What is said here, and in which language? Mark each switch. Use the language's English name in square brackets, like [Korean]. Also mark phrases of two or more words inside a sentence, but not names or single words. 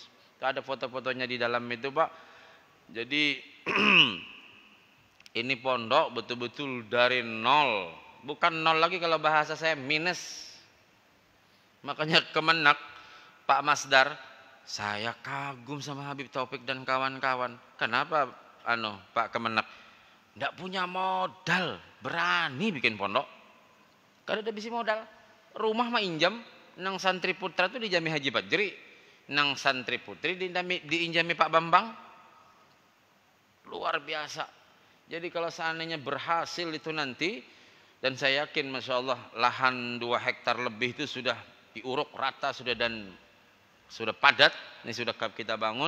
[Indonesian] Ada foto-fotonya di dalam itu Pak. Jadi ini pondok betul-betul dari nol, bukan nol lagi kalau bahasa saya minus. Makanya Kemenak Pak Masdar, saya kagum sama Habib Taufik dan kawan-kawan. Kenapa Pak Kemenak? Nggak punya modal, berani bikin pondok. [Banjar] Kalau ada bisi modal, rumah mah injam, nang santri putra tuh dijami Haji Badri, nang santri putri diinjami Pak Bambang. [Indonesian] Luar biasa. Jadi kalau seandainya berhasil itu nanti, dan saya yakin Masya Allah lahan 2 hektar lebih itu sudah diuruk rata sudah dan sudah padat, ini sudah kita bangun.